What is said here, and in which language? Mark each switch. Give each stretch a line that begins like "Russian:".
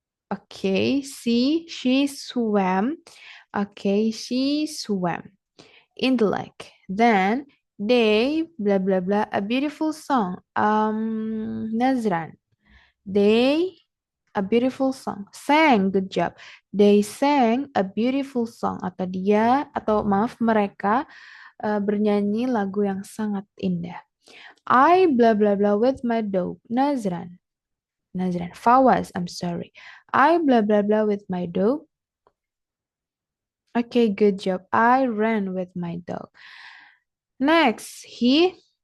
English: Okay, see, she swam. Okay, she swam in the lake. Then they blah blah blah a beautiful song. Nazran. They a beautiful song. Sang, good job. They sang a beautiful song.
Indonesian: Atau maaf mereka bernyanyi lagu yang sangat indah.
English: I blah blah blah with my dog. Nazran. Nazran. Fawaz, I'm sorry. I blah blah blah with my dog. Okay, good job. I ran with my dog. Next, he.